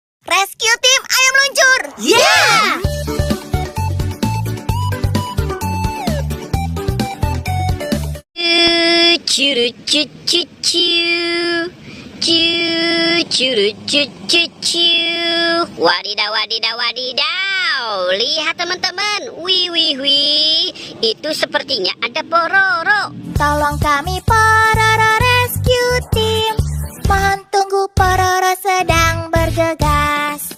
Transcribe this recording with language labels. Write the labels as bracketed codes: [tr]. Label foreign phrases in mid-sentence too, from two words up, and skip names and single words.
[id] Rescue Team, ayo meluncur! Yeah! Curu cu cu cu. Curu cu cu cu. Wadidaw, wadidaw, wadidaw. Lihat teman-teman. Wih, wih, wih. Itu sepertinya ada Pororo. Tolong kami Pororo Rescue Team. Mohon tunggu, Pororo sedang bergegas.